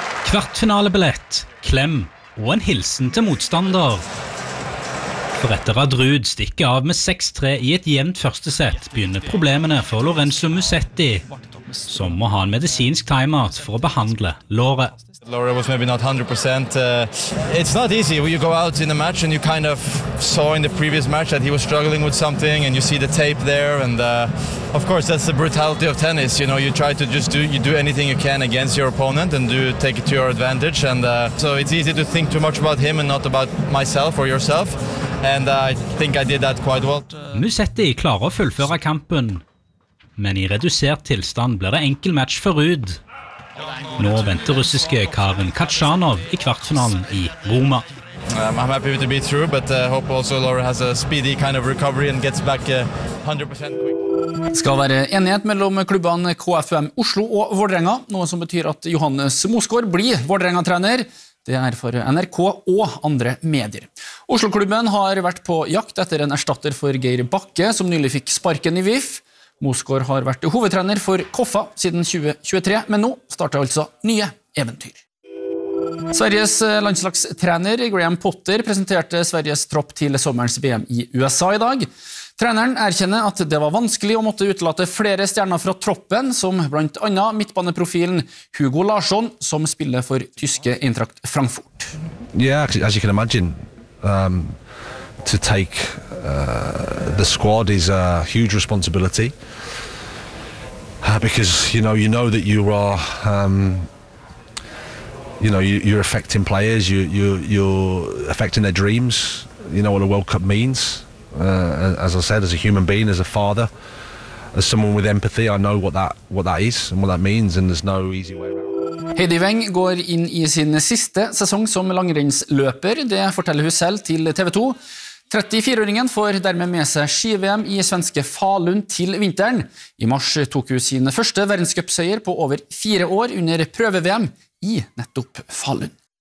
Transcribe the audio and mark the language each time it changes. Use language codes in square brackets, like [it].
[no] Kvartfinalebillett, klem og en hilsen til motstander. For etter at Ruud stikker av med 6-3 i et jevnt første sett, begynner problemene for Lorenzo Musetti, som må ha en medisinsk timeout for å behandle låret. [en] Laura was maybe not 100%. It's not easy. You go out in a match and you kind of saw in the previous match that he was struggling with something and you see the tape there. And of course, that's the brutality of tennis. You know, you try to just do anything you can against your opponent and do take it to your advantage. And so it's easy to think too much about him and not about myself or yourself. And I think I did that quite well. [no] Musetti klarer å fullføre kampen, men i redusert tilstand blir det enkel match for Ruud. Nå venter russiske Karen Khachanov i kvartfinalen i Roma. [en] I'm happy to be through, but I hope also Laura has a speedy kind of recovery and gets back 100% quick. [no] Skal være enighet mellom klubbene KFUM Oslo og Vålerenga, noe som betyr at Johannes Mosgaard blir Vålerenga-trener. Det for NRK og andre medier. Oslo-klubben har vært på jakt etter en erstatter for Geir Bakke, som nylig fikk sparken i VIF. Mosgaard har vært hovedtrener for Koffa siden 2023, men nå starter altså nye eventyr. Sveriges landslagstrener Graham Potter presenterte Sveriges tropp til sommerens VM i USA i dag. Treneren erkjenner at det var vanskelig å måtte utelate flere stjerner fra troppen, som blant annet midtbaneprofilen Hugo Larsson, som spiller for tyske Eintracht Frankfurt. [en] Yeah, as you can imagine, to take the squad is a huge responsibility because you know that you are you're affecting players, you're affecting their dreams. You know what a World Cup means, as I said, as a human being, as a father, as someone with empathy, I know what that is and what that means, and there's no easy way around. [no] Heidi Weng går inn i sin siste sesong som langrennsløper, det forteller hun selv til TV2. 34-åringen får dermed med seg ski-VM i svenske Falun til vinteren. I mars tok hun sin første verdenscupseier på over 4 år under prøve-VM i nettopp Falun.